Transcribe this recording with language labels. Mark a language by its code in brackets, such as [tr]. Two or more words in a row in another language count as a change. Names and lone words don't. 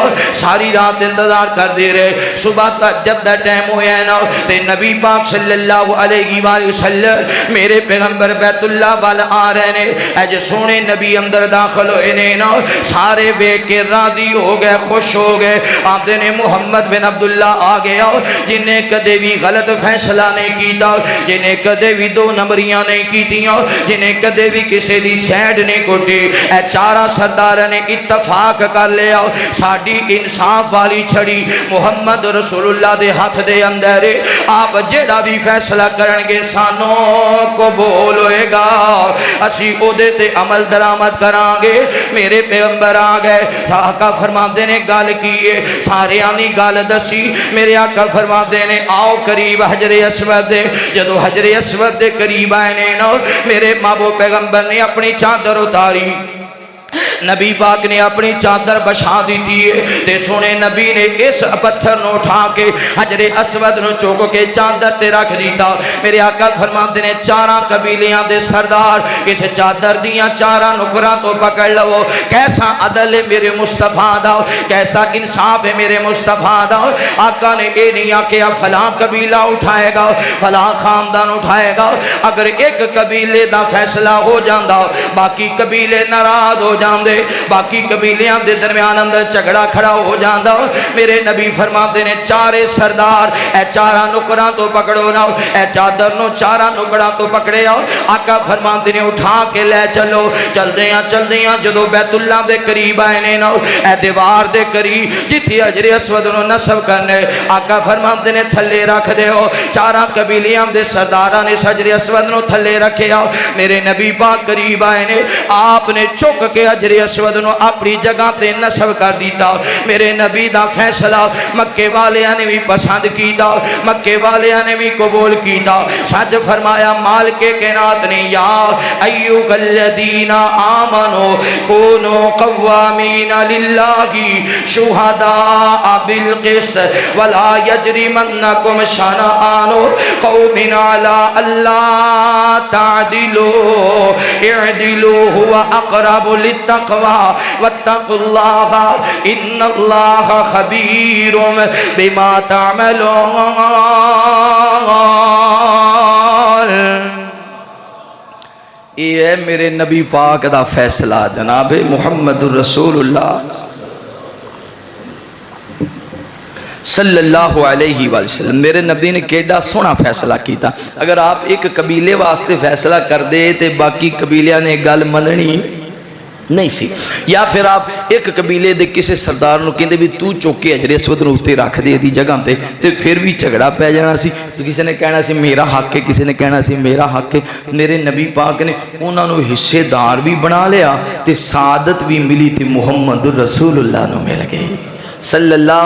[pa] ساری رات انتظار کر دے رہے، صبح تک جب دا ٹائم ہویا ہے نا تے نبی پاک [ar] صلی اللہ علیہ وآلہ وسلم [pa] میرے پیغمبر بیت اللہ والا آ رہے نے، اج سونے نبی اندر داخل ہوئے نے نا، سارے بے کے راضی ہو گئے، خوش ہو گئے، آتے نے محمد بن عبداللہ آ گیا جنہیں کدے بھی غلط فیصلہ نہیں کیتا، جنہیں کدے بھی دو نمبریاں نہیں کیتیاں، جنہیں کدے بھی کسی دی سیڈ نہیں کوٹی، اے چارہ سردار نے اتفاق کر لیا ساڑی انصاف والی چھڑی محمد رسول اللہ دے ہاتھ دے اندر آپ جڑا بھی فیصلہ کرنگے سانوں قبول ہوئے گا، اسی او دے تے عمل درآمد کرانگے۔ میرے پیغمبر آگئے، آقا فرماندے نے گال کیے، سارے آنی گال دسی، میرے آقا فرماندے نے آؤ قریب حجر اسود دے، جدو حجر اسود دے قریب آئے نے میرے محبوب پیغمبر نے اپنی چادر اتاری، نبی پاک نے اپنی چادر بچھا دی دیئے تے سونے نبی نے اس پتھر نو اٹھا کے حجر اسود نو چوکو کے چادر تے رکھ دیتا۔ میرے آقا فرماتے نے چارہ قبیلیاں دے سردار اس چادر دیاں چارہ نکرہ تو پکڑ لو، کیسا عدل ہے میرے مصطفیٰ دا، کیسا انصاف ہے میرے مصطفیٰ دا۔ آقا نے اے نہیں آکیا فلاں قبیلہ اٹھائے گا فلاں خاندان اٹھائے گا، اگر ایک قبیلے دا فیصلہ ہو جاندہ باقی قبیلے ناراض ہو جاندے، باقی قبیلیاں دے درمیان اندر جھگڑا کھڑا ہو جاندہ۔ میرے نبی فرماتے نے چارے سردار اے چارہ نکرہ تو پکڑو نا، اے چادر نو چارہ نکرہ تو پکڑے آؤ، آقا فرماتے نے اٹھا کے لے چلو، چل دیاں جدو بیت اللہ دے قریب آئے نے نا، اے دیوار دے قریب جتھی حجر اسود نو نصب کرنے، آقا فرماتے نے تھلے رکھ دے ہو، چارہ قبیلیاں دے سردارہ نے حجر اسود نو تھلے رکھے آؤ۔ میرے نبی پاک قریب آئے نے، آپ نے چک کے حجر اسود نو اپنی جگہ تے نصب کر دیتا۔ میرے نبی دا فیصلہ مکے والے نے بھی پسند کیتا، مکے والے نے بھی قبول کیتا۔ سچ فرمایا مالک کائنات نے [ar] یا ایھا الذین آمنوا کونوا قوامین للہ شہداء بالقسط ولا یجرمنکم شنآن قوم علی الا تعدلوا اعدلوا هو اقرب للتقوى واتقوا الله ان الله خبير بما تعملون۔ [pa] یہ ہے میرے نبی پاک دا فیصلہ جناب محمد الرسول اللہ [ar] صلی اللہ علیہ وسلم۔ [pa] میرے نبی نے کیڑا سونا فیصلہ کیتا، اگر آپ ایک قبیلے واسطے فیصلہ کر دے تے باقی قبیلیاں نے گل مننی نہیں سی، یا پھر آپ ایک قبیلے دے کسے سردار نو کہندے بھی تو چوکے حجر اسود نو اتے رکھ دے دی جگہ تے پھر بھی جھگڑا پہ جانا سی، تو کسی نے کہنا سی میرا حق ہے، کسی نے کہنا سی میرا حق ہے۔ میرے نبی پاک نے انہاں نو حصے دار بھی بنا لیا تے سعادت بھی ملی تے محمد رسول اللہ نو مل گئی [ar] صلی اللہ۔